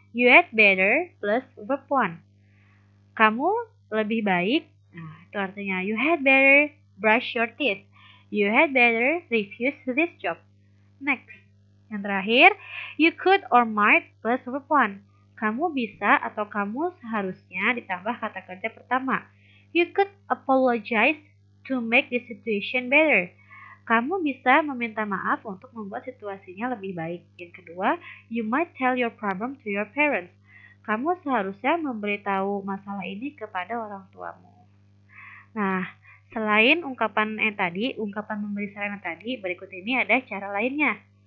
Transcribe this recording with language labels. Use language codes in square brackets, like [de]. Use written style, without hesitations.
[en] You had better plus verb 1. Kamu lebih baik. Nah, itu artinya you had better brush your teeth. You had better refuse this job. Next. [id] Yang terakhir, you could or might plus verb 1. Kamu bisa atau kamu seharusnya ditambah kata kerja pertama. [en] You could apologize to make the situation better. [id] Kamu bisa meminta maaf untuk membuat situasinya lebih baik. [en] Yang kedua, you might tell your problem to your parents. [id] Kamu seharusnya memberitahu masalah ini kepada orang tuamu. Nah, selain ungkapan yang tadi, ungkapan memberi saran yang tadi, berikut ini ada cara lainnya.